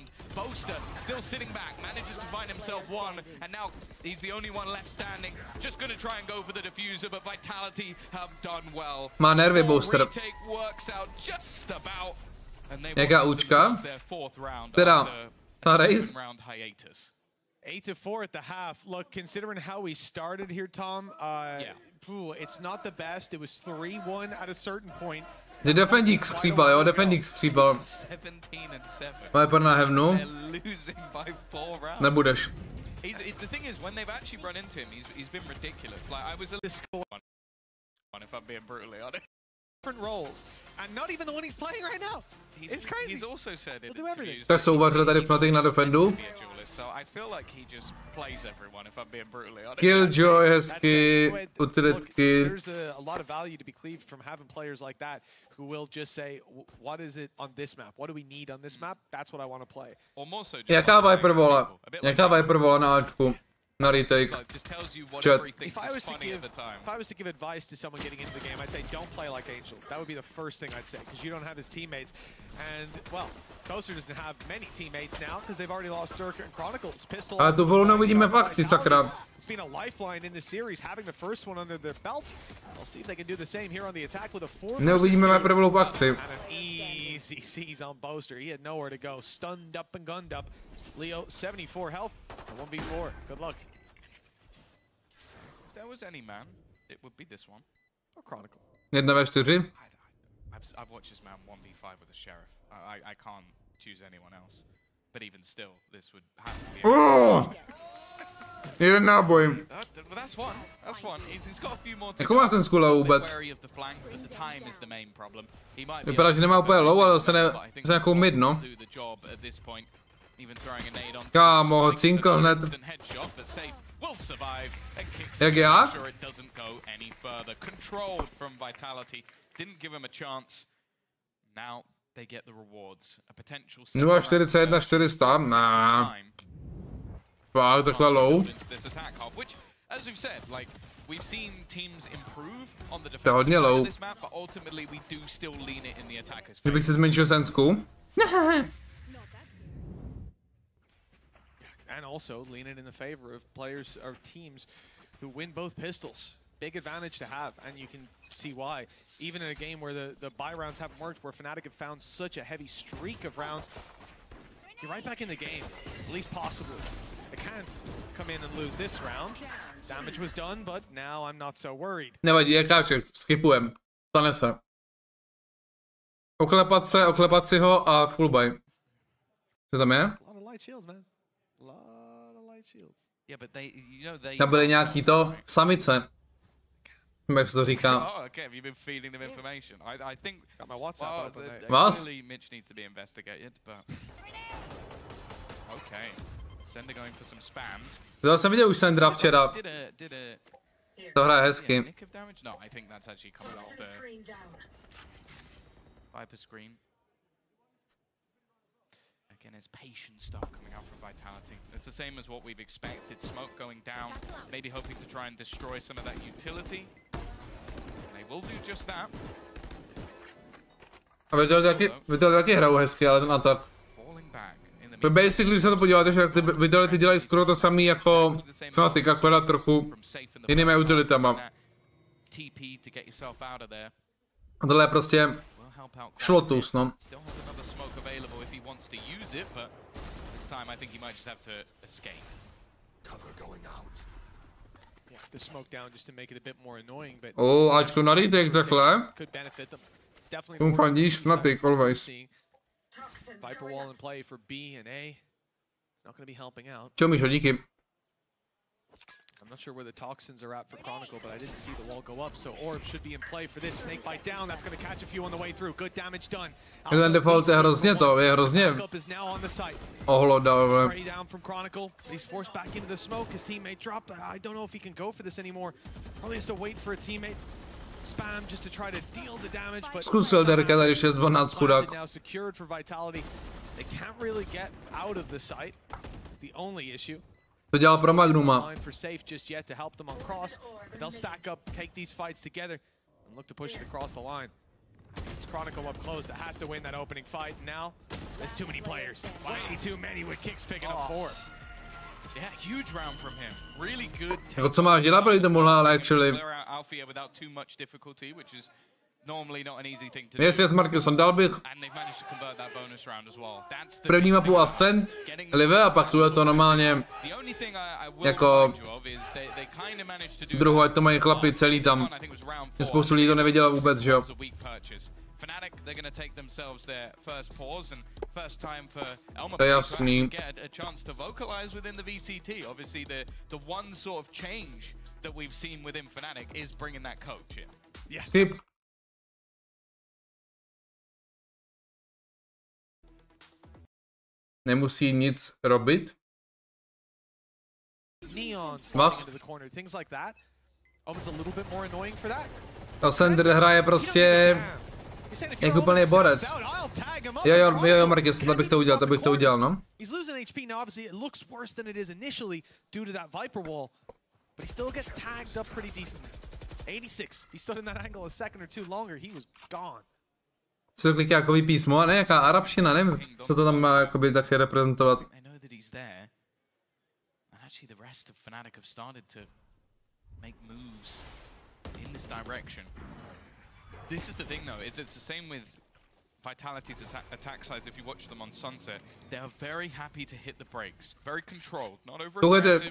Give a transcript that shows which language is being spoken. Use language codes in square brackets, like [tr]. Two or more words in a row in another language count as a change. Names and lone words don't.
[en] Boaster still sitting back, manages to find himself one, and now he's the only one left standing. Just gonna try and go for the diffuser, but Vitality have done well. [cs] Má nervy Boaster. [en] Retake works out just about, and they [cs] jaká účka? [en] Their fourth round [cs] teda ta race? [en] Round hiatus. 8-4 at the half. Look, considering how we started here, Tom, it's not the best. It was 3-1 at a certain point. [cs] Že defendík skřípal, jo, defendík skřípal. Viper na heavenu. Nebudeš. [en] The thing is, when they've actually run into him, he's been ridiculous. Like, I was a little if I'm being brutally honest. Different roles, and not even the one he's playing right now. It's crazy. He's also said it. [cs] To je souvař tady Fnatic na defendu. [en] So I feel like he just plays everyone, if I'm being brutally honest. [cs] Killjoy hezky, utilitky. [en] There's a lot of value to be cleaved from having players like that who will just say, what is it on this map? What do we need on this map? That's what I want to play. [cs] Jaká Viper vole? Jaká Viper vole na Ačku? Na retake. Chat. [en] If I was to give advice to someone getting into the game, I'd say don't play like Angel. That would be the first thing I'd say, because you don't have his teammates. And, well, Coaster doesn't have many teammates now, because they've already lost Dirk and Chronicles. Pistol. [cs] A to volu nevidíme v akci, sakra. [en] It's been a lifeline in the series, having the first one under their belt. We'll see if they can do the same here on the attack with a 4. [cs] Neuvidíme Viper volu v akci. [en] And an easy seize on Boaster. He had nowhere to go. Stunned up and gunned up. Leo, 74 health. 1v4. Good luck. If there was any man, it would be this one. Or Chronicle. 1v4. I've watched this man 1v5 with a sheriff. I can't choose anyone else. But even still, this would have to be. [cs] Oh! Jeden náboj. [en] That's one. That's one. He's got a few more. [cs] Jakou má ten skula vůbec? Vypadá, že nemá úplně low, ale zase nějakou mid, no. Kámo, ho cinkl hned. Jak já? 0,41, 400, nah. Fakt, takhle low. To je hodně low. Kdybych si zmenšil sensku. [en] And also leaning in the favor of players or teams who win both pistols. Big advantage to have, and you can see why. Even in a game where the buy rounds haven't worked, where Fnatic have found such a heavy streak of rounds, you're right back in the game, at least possibly. They can't come in and lose this round. Damage was done, but now I'm not so worried. [cs] Nevadí, jakáček, skipujem. Stane se. Oklepat si ho a full buy. Co tam je? [en] A lot of light shields, man. A lot of light shields. Yeah, but they [cs] Tam byly nějaký to samice. Jak se to říká. [en] Oh, okay. Have you been feeding them information? I think got my WhatsApp open. Was? Clearly Mitch needs to be investigated, but okay. Sender going for some spams. [cs] To jsem viděl už Sendra včera. To hraje hezky. [en] No, I think that's actually coming off the Viper screen. Again, it's patient stuff coming out from Vitality. It's the same as what we've expected. Smoke going down, maybe hoping to try and destroy some of that utility. They will do just that. [cs] A Vitality taky hrajou hezky, ale ten atak. Basically, když se to podíváte, že ty Vitality dělají skoro to samý jako Fnatic, akorát trochu jinými utilitama. A tohle je prostě šlotus, no. Ačko na retake takhle. Tomu fandíš Fnatic, [en] always. Viper wall in play for B and A. It's not going to be helping out. [cs] Čau, Míšo, díky. [en] I'm not sure where the toxins are at for Chronicle, but I didn't see the wall go up, so Orb should be in play for this. Snake bite down, that's going to catch a few on the way through. Good damage done. [cs] Ten default je hrozně to, je hrozně ohlodavé. [en] Spray down from Chronicle. He's forced back into the smoke. His teammate dropped. I don't know if he can go for this anymore. Probably has to wait for a teammate. Spam just to try to deal the damage, but [cs] Zkusil Derka tady 6-12 chudák. [en] now secured for Vitality. They can't really get out of the site. The only issue. [cs] To dělal pro Magnuma. [en] For safe just yet to help them on cross. They'll stack up, take these fights together, and look to push it across the line. It's Chronicle up close that has to win that opening fight. Now, there's too many players. Way too many with Kicks picking up 4. Yeah, huge round from him. Really good. [cs] Jako co máš dělat proti tomuhle, ale [en] actually. Yes, yes, [cs] Markuson, dal bych první mapu Ascent, Live a pak tuhle to normálně jako druhou, ať to mají chlapi celý tam. Spoustu lidí to nevěděla vůbec, že jo. [en] Fnatic, they're going to take themselves their first pause and first time for Elma to get a chance to vocalize within the VCT. Obviously, the one sort of change that we've seen within Fnatic is bringing that coach in. Yes. [cs] Skip. Nemusí nic robit. Mas. To Sender hraje prostě jak úplný borec. Jo, Marcus, to bych to udělal, no. [en] He's losing HP now, obviously it looks worse than it is initially due to that Viper wall, but he still gets tagged up pretty decently. 86, he stood in that angle a second or two longer, he was gone. [cs] Co to kliká jakový písmo, a ne jaká arabština, nevím, co to tam má jakoby taky reprezentovat. [en] Actually, the rest of Fnatic have started to make moves in this direction. This is the thing, though. It's the same with Vitality's attack size. If you watch them on Sunset, they are very happy to hit the brakes, very controlled, not over aggressive.